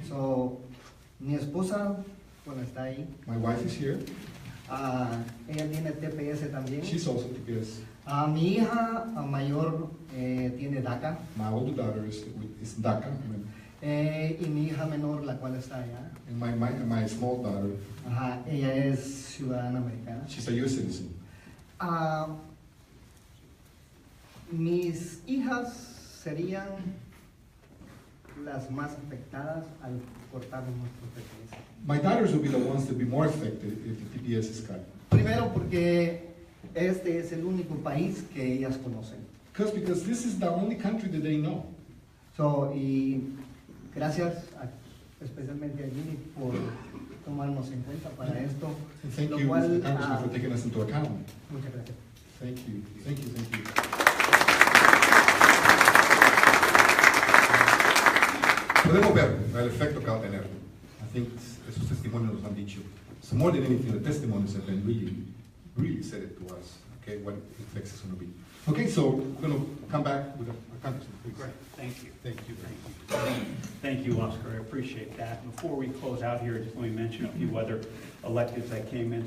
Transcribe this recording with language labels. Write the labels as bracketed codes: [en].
[es] So, mi esposa, bueno, está ahí. [en] My wife is here. [es] Ella tiene TPS también. [en] She's also TPS. [es] Mi hija mayor tiene DACA. [en] My older daughter is DACA. [es] Y mi hija menor, la cual está allá, [en] And my small daughter, [es] ella es ciudadana americana. [en] she's a U.S. citizen. [es] Mis hijas serían las más afectadas al cortar nuestro TPS. [en] My daughters will be the ones to be more affected if the TPS is cut. [es] Primero porque este es el único país que ellas conocen. [en] Because this is the only country that they know. [es] So, y gracias especialmente a Jimmy por tomarnos en cuenta para esto. [en] And thank [es] Lo [en] you, [es] cual, [en] Mr. Congressman, for taking us into account. [es] Muchas gracias. [en] Thank you. Thank you. Thank you. [es] Podemos ver el efecto que va a tener. [en] I think [es] esos testimonios nos han dicho. [en] So more than anything, the testimonies have been really said it to us. Okay, what effects it's going to be. Okay, so we're going to come back with a congressman, please. Great, thank you. Thank you. Thank you, Oscar, I appreciate that. Before we close out here, just let me mention a few other electeds that came in.